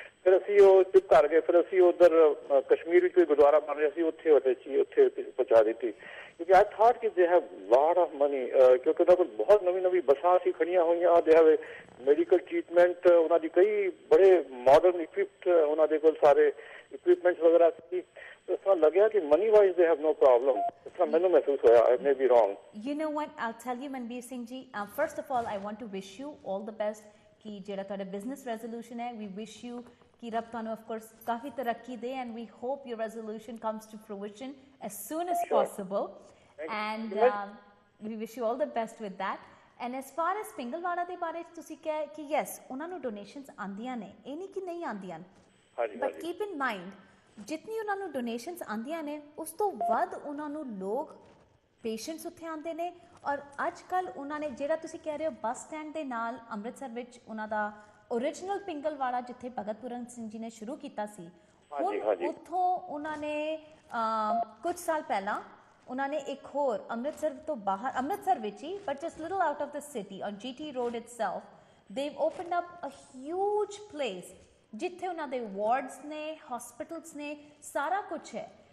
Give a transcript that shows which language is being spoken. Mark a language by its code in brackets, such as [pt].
[pa] ਫਿਰ ਅਸੀਂ ਉਹ ਚੁੱਪ ਕਰ ਗਏ। ਫਿਰ ਅਸੀਂ ਉੱਧਰ ਕਸ਼ਮੀਰ ਵਿੱਚ ਕੋਈ ਗੁਰਦੁਆਰਾ ਬਣ ਰਿਹਾ ਸੀ, ਉੱਥੇ ਪਹੁੰਚਾ ਦਿੱਤੀ ਕਿਉਂਕਿ [en] I thought [pa] ਕਿ [en] they have lot of money, [pa] ਕਿਉਂਕਿ ਉਹਨਾਂ ਕੋਲ ਬਹੁਤ ਨਵੀਂ ਨਵੀਂ ਬੱਸਾਂ ਸੀ ਖੜੀਆਂ ਹੋਈਆਂ। [en] they have medical treatment, [pa] ਉਹਨਾਂ ਦੀ ਕਈ ਬੜੇ ਮਾਡਰਨ ਇਕਵਿਪਡ ਉਹਨਾਂ ਦੇ ਕੋਲ ਸਾਰੇ ਇਕਵਿਪਮੈਂਟਸ ਵਗੈਰਾ ਸੀ। ਇਸ ਤਰ੍ਹਾਂ ਲੱਗਿਆ ਕਿ [en] Money wise they have no problem. [pa] ਇਸ ਤਰ੍ਹਾਂ ਮੈਨੂੰ ਮਹਿਸੂਸ ਹੋਇਆ। [en] I may be wrong. You know what, I'll tell you Manbir Singh ji, first of all I want to wish you all the best [pa] ਕਿ ਜਿਹੜਾ ਤੁਹਾਡਾ ਬਿਜ਼ਨਸ ਰੈਜ਼ੋਲੂਸ਼ਨ ਹੈ, [en] we wish you [pa] ਕਿ ਰੱਬ ਤੁਹਾਨੂੰ [en] of course [pa] ਕਾਫੀ ਤਰੱਕੀ ਦੇ, [en] and we hope your resolution comes to fruition as soon as possible, and we wish you all the best with that. And as far as [pa] Pingalwara ਦੇ ਬਾਰੇ ਤੁਸੀਂ ਕਿਹਾ ਕਿ yes ਉਹਨਾਂ ਨੂੰ ਡੋਨੇਸ਼ਨਸ ਆਉਂਦੀਆਂ ਨੇ, ਇਹ ਨਹੀਂ ਕਿ ਨਹੀਂ ਆਉਂਦੀਆਂ, [en] but keep in mind [pa] ਜਿਤਨੀ ਉਹਨਾਂ ਨੂੰ ਡੋਨੇਸ਼ਨਸ ਆਉਂਦੀਆਂ ਨੇ ਉਸ ਤੋਂ ਵੱਧ ਉਹਨਾਂ ਨੂੰ ਲੋਕ ਪੇਸ਼ੈਂਟਸ ਉੱਥੇ ਆਉਂਦੇ ਨੇ। ਔਰ ਅੱਜ ਕੱਲ੍ਹ ਉਹਨਾਂ ਨੇ ਜਿਹੜਾ ਤੁਸੀਂ ਕਹਿ ਰਹੇ ਹੋ ਬੱਸ ਸਟੈਂਡ ਦੇ ਨਾਲ ਅੰਮ੍ਰਿਤਸਰ ਵਿੱਚ ਉਹਨਾਂ ਦਾ ਓਰੀਜਨਲ ਪਿੰਗਲਵਾੜਾ ਜਿੱਥੇ ਭਗਤ ਪੂਰਨ ਸਿੰਘ ਜੀ ਨੇ ਸ਼ੁਰੂ ਕੀਤਾ ਸੀ, ਹੁਣ ਉੱਥੋਂ ਉਹਨਾਂ ਨੇ ਕੁਝ ਸਾਲ ਪਹਿਲਾਂ ਉਹਨਾਂ ਨੇ ਇੱਕ ਹੋਰ ਅੰਮ੍ਰਿਤਸਰ ਤੋਂ ਬਾਹਰ, ਅੰਮ੍ਰਿਤਸਰ ਵਿੱਚ ਹੀ [en] but just little out of the city on GT road itself, they've opened up a huge place [pa] ਜਿੱਥੇ ਉਹਨਾਂ ਦੇ ਵਾਰਡਸ ਨੇ, ਹਸਪੀਟਲਸ ਨੇ, ਸਾਰਾ ਕੁਛ ਹੈ।